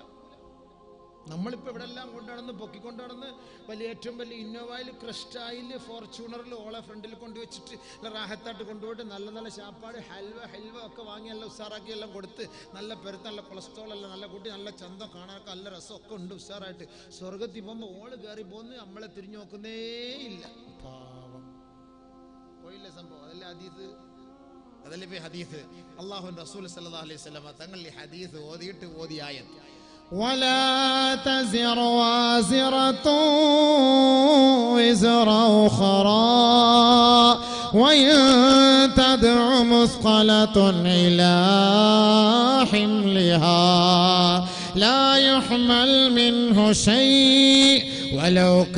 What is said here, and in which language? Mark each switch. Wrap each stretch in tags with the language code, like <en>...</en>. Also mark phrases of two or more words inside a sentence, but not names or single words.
<ml>നമ്മളിപ്പോൾ ഇവിടെ എല്ലാം കൊണ്ടുനടന്ന് പൊക്കിക്കൊണ്ടുനടന്ന് വലിയ ഏറ്റവും വലിയ ഇന്നോവയിൽ, ക്രസ്റ്റായിൽ, ഫോർച്യൂണറിൽ ഓളെ ഫ്രണ്ടിൽ കൊണ്ടുവച്ചിട്ട് റാഹത്തായിട്ട് കൊണ്ടുപോയിട്ട് നല്ല നല്ല ശാപ്പാട് ഹൽവ ഒക്കെ വാങ്ങി എല്ലാം ഉഷാറാക്കി എല്ലാം കൊടുത്ത് നല്ല പെരുത്ത്, നല്ല കൊളസ്ട്രോൾ എല്ലാം നല്ല കൂട്ടി, നല്ല ചന്തം കാണാനൊക്കെ നല്ല രസമൊക്കെ ഉണ്ട് ഉഷാറായിട്ട്. സ്വർഗത്തിൽ പോകുമ്പോൾ ഓള് കയറി പോകുന്നു, നമ്മളെ തിരിഞ്ഞു നോക്കുന്നേ ഇല്ല. പാവം പോയില്ലേ സംഭവം. അതല്ലേ ഹദീസ്, അതല്ലേ ഇപ്പൊ ഹദീസ്. അല്ലാഹുവിന്റെ റസൂൽ</ml> <ar>صلى الله عليه وسلم</ar> <ml>തങ്ങൾ ഈ ഹദീസ് ഓതിയിട്ട് ഓതിയ ആയത്ത്</ml> <ar>ولا تزر وازرة وزر أخرى وإن تدع مثقلة إلى حملها لا يحمل منه شيء ولو</ar>